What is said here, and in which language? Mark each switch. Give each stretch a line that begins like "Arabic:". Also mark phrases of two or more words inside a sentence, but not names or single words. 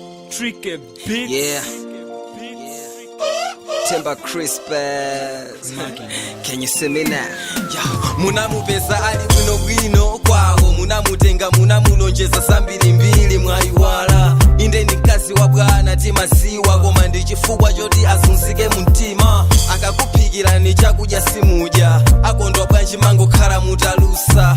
English: Tricky beats. Yeah. Timber Crispers. Can you see me now? Yeah.
Nyanja: Munamupeza ali bwino kwawo, munamutenga munamulonjeza sambiri mbili mwayiwala. Inde ni kazi wa bwana timasiwa, koma ndi chifukwa choti asunzike mumtima. Akakuphikira ni chakudya simudya, akondwa bwanji mangokhala mutalusa.